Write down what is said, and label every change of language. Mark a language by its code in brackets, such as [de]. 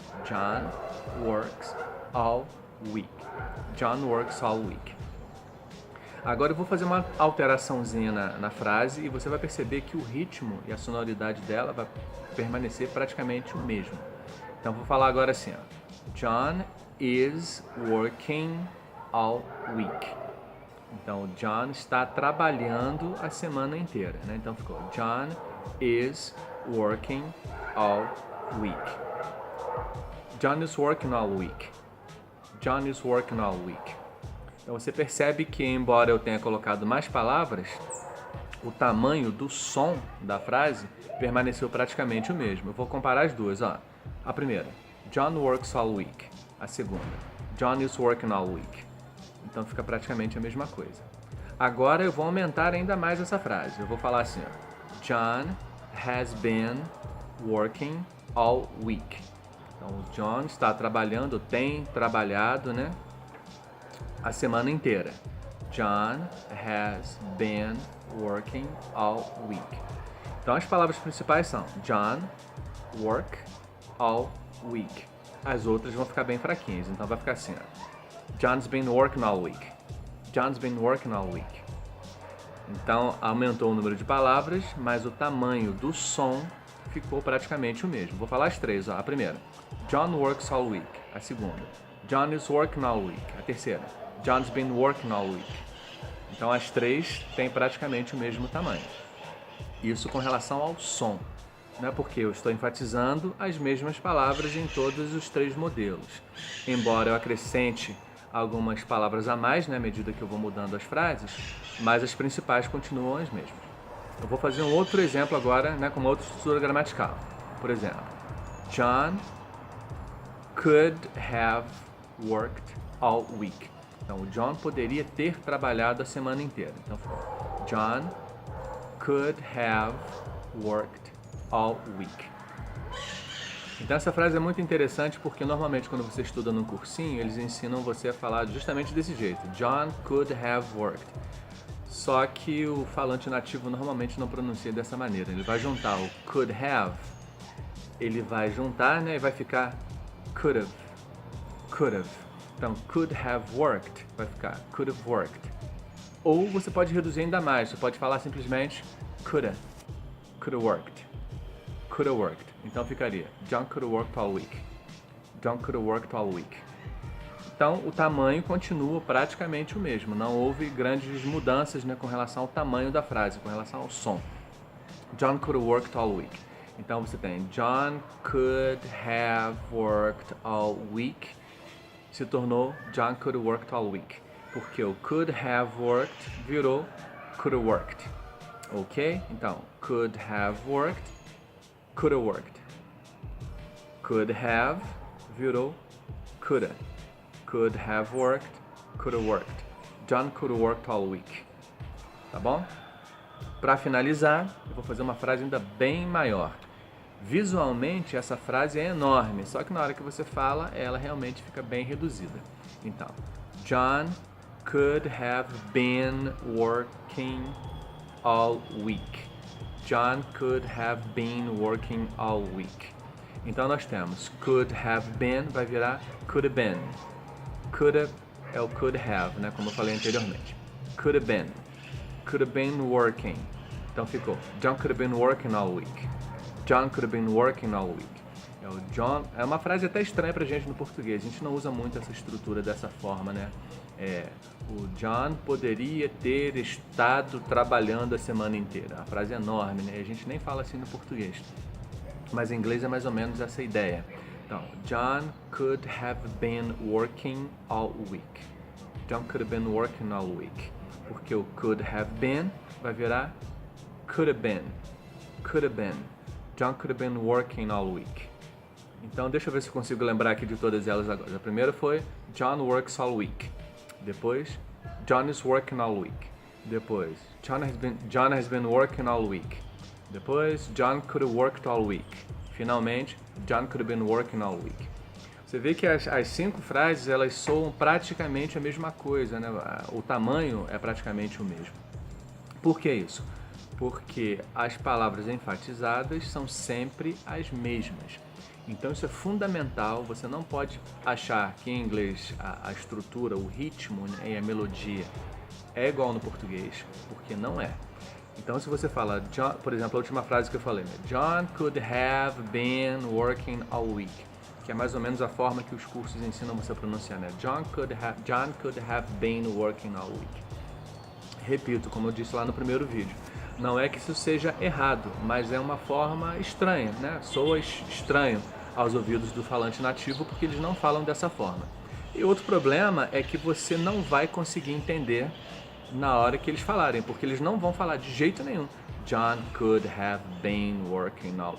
[en] John works all week. John works all week. [pt] Agora eu vou fazer uma alteraçãozinha na frase e você vai perceber que o ritmo e a sonoridade dela vai permanecer praticamente o mesmo. Então vou falar agora assim, ó. [en] John is working all week. [pt] Então o John está trabalhando a semana inteira, Então ficou [en] John is working all week. John is working all week. John is working all week. [pt] Então você percebe que, embora eu tenha colocado mais palavras, o tamanho do som da frase permaneceu praticamente o mesmo. Eu vou comparar as duas, ó. A primeira, [en] John works all week. [pt] A segunda, [en] John is working all week. [pt] Então fica praticamente a mesma coisa. Agora eu vou aumentar ainda mais essa frase. Eu vou falar assim, ó. [en] John has been working all week. [pt] Então o John está trabalhando, tem trabalhado, a semana inteira. [en] John has been working all week. [pt] Então as palavras principais são John, work, all week. As outras vão ficar bem fraquinhas, então vai ficar assim, ó. [en] John's been working all week. John's been working all week. [pt] Então aumentou o número de palavras, mas o tamanho do som ficou praticamente o mesmo. Vou falar as 3, ó. A primeira, [en] John works all week. [pt] A segunda, [en] John is working all week. [pt] A terceira, [en] John's been working all week. [pt] Então as 3 têm praticamente o mesmo tamanho. Isso com relação ao som, porque eu estou enfatizando as mesmas palavras em todos os 3 modelos. Embora eu acrescente algumas palavras a mais, à medida que eu vou mudando as frases, mas as principais continuam as mesmas. Eu vou fazer um outro exemplo agora, com uma outra estrutura gramatical. Por exemplo, [en] John could have worked all week. [pt] Então, o John poderia ter trabalhado a semana inteira. Então, [en] John could have worked all week. [pt] Então, essa frase é muito interessante porque, normalmente, quando você estuda num cursinho, eles ensinam você a falar justamente desse jeito. [en] John could have worked. [pt] Só que o falante nativo normalmente não pronuncia dessa maneira. Ele vai juntar o could have, ele vai juntar, e vai ficar could have, could have. Então, could have worked vai ficar could have worked. Ou você pode reduzir ainda mais, você pode falar simplesmente [en] coulda worked. Coulda worked. [pt] Então ficaria [en] John coulda worked all week. John coulda worked all week. [pt] Então o tamanho continua praticamente o mesmo. Não houve grandes mudanças, né, com relação ao tamanho da frase, com relação ao som. [en] John coulda worked all week. [pt] Então você tem [en] John could have worked all week. [pt] Se tornou [en] John coulda worked all week. [pt] Porque o [en] could have worked [pt] virou [en] coulda worked. Ok? [pt] Então, [en] could have worked, coulda worked. Could have [pt] virou [en] coulda. Could have worked, coulda worked. John coulda worked all week. [pt] Tá bom? Para finalizar, eu vou fazer uma frase ainda bem maior. Visualmente, essa frase é enorme, só que na hora que você fala, ela realmente fica bem reduzida. Então, [en] John could have been working all week. John could have been working all week. [pt] Então nós temos could have been, vai virar could have been. Coulda é o could have, né, como eu falei anteriormente. [en] Could have been. Could have been working. [pt] Então ficou [en] John could have been working all week. John could have been working all week. [pt] O John é uma frase até estranha pra gente no português. A gente não usa muito essa estrutura dessa forma, né? O John poderia ter estado trabalhando a semana inteira. A frase é enorme, né? A gente nem fala assim no português. Mas em inglês é mais ou menos essa ideia. Então, [en] John could have been working all week. John could have been working all week. [pt] Porque o [en] could have been [pt] vai virar [en] could have been. Could have been. John could have been working all week. [pt] Então, deixa eu ver se eu consigo lembrar aqui de todas elas agora. A primeira foi [en] John works all week. [pt] Depois, [en] John is working all week. Depois, John has been working all week. [pt] Depois, [en] John could have worked all week. [pt] Finalmente, [en] John could have been working all week. [pt] Você vê que as 5 frases, elas soam praticamente a mesma coisa, né? O tamanho é praticamente o mesmo. Por que isso? Porque as palavras enfatizadas são sempre as mesmas. Então isso é fundamental, você não pode achar que em inglês a estrutura, o ritmo, né, e a melodia é igual no português, porque não é. Então se você fala, John, por exemplo, a última frase que eu falei, né? [en] John could have been working all week, [pt] que é mais ou menos a forma que os cursos ensinam você a pronunciar, né? [en] John could have been working all week. [pt] Repito, como eu disse lá no primeiro vídeo, não é que isso seja errado, mas é uma forma estranha, né? Soa estranho aos ouvidos do falante nativo porque eles não falam dessa forma. E outro problema é que você não vai conseguir entender na hora que eles falarem, porque eles não vão falar de jeito nenhum [en] John could have been working all...